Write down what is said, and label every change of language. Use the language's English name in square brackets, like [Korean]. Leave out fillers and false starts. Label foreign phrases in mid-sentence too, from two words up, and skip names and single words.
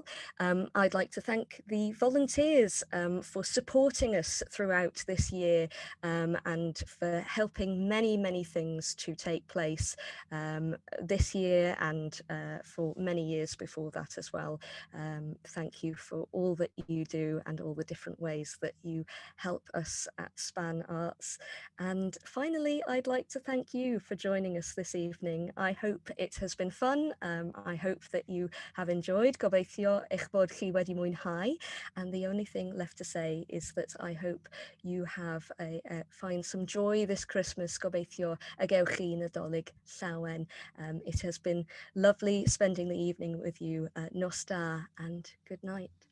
[English] I'd like to thank the volunteers for supporting us throughout this year and for helping many things to take place this year and for many years before that as well. Thank you for all that you do and all the different ways that you help us at SpanArts. And finally, I'd like to thank you for joining us this evening. I hope it has been fun. I hope that you have enjoyed. [Welsh] Gobeithio eich bod chi wedi mwynhau. [English] And the only thing left to say is that I hope you have find some joy this Christmas. [Welsh] Gobeithio y gewch chi Nadolig llawen. [English] It has been lovely spending the evening with you. [Welsh] Nos da [English] and good night.